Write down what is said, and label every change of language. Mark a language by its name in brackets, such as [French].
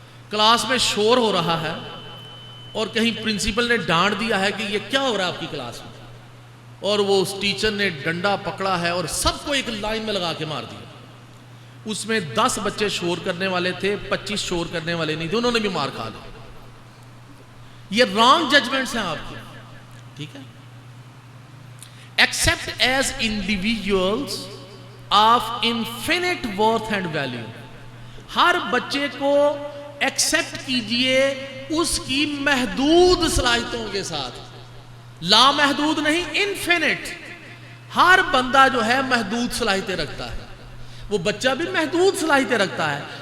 [Urdu] Class میں شور ہو رہا ہے اور کہیں پرنسپل نے ڈانٹ دیا ہے کہ یہ کیا ہو رہا ہے آپ کی کلاس میں, اور وہ اس ٹیچر نے ڈنڈا پکڑا ہے اور سب کو ایک لائن میں لگا کے مار دیا. اس میں 10 بچے شور کرنے والے تھے, 25 شور کرنے والے نہیں تھے, انہوں نے بھی مار کھا لی. یہ رانگ ججمنٹس ہیں آپ کے, ٹھیک ہے. [English] accept as individuals of infinite worth and value. [Urdu] ہر بچے کو ایکسپٹ کیجئے اس کی محدود صلاحیتوں کے ساتھ، لا محدود نہیں، انفینٹ. ہر بندہ جو ہے محدود صلاحیتیں رکھتا ہے، وہ بچہ بھی محدود صلاحیتیں رکھتا ہے.